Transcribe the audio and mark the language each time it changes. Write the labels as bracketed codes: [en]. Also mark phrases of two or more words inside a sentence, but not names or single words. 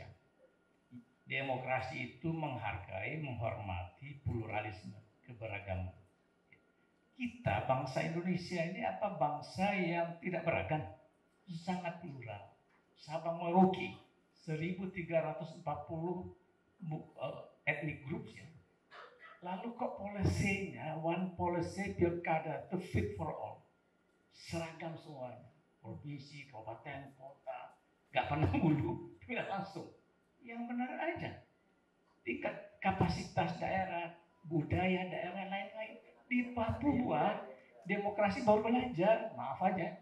[id] Demokrasi itu menghargai, menghormati pluralisme, keberagaman. Kita bangsa Indonesia ini apa bangsa yang tidak beragam, sangat plural. Sabang Merauke 1340 [en] ethnic groups [id] ya. Lalu kok polisinya [en] one policy [id] pilkada [en] to fit for all, [id] seragam semuanya. Provinsi, kabupaten, kota, nggak pernah mulu, tidak langsung. Yang benar aja. Tingkat kapasitas daerah, budaya daerah lain-lain. Di Papua, demokrasi baru belajar, maaf aja.